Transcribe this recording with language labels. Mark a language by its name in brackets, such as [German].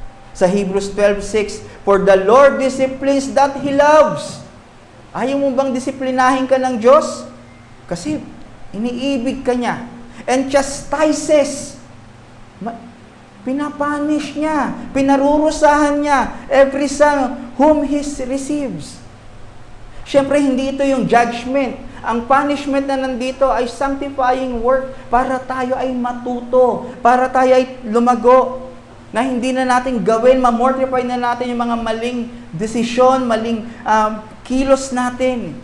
[English] Sa Hebrews 12:6, for the Lord disciplines that He loves. [Filipino] Ayaw mo bang disiplinahin ka ng Diyos? Kasi iniibig ka niya. [English] And chastises. [Filipino] Pinapunish niya, pinarurusahan niya [English] every son whom He receives. [Filipino] Siyempre, hindi ito yung judgment. Ang punishment na nandito ay sanctifying work para tayo ay matuto, para tayo ay lumago, na hindi na natin gawin, ma-mortify na natin yung mga maling desisyon, maling kilos natin.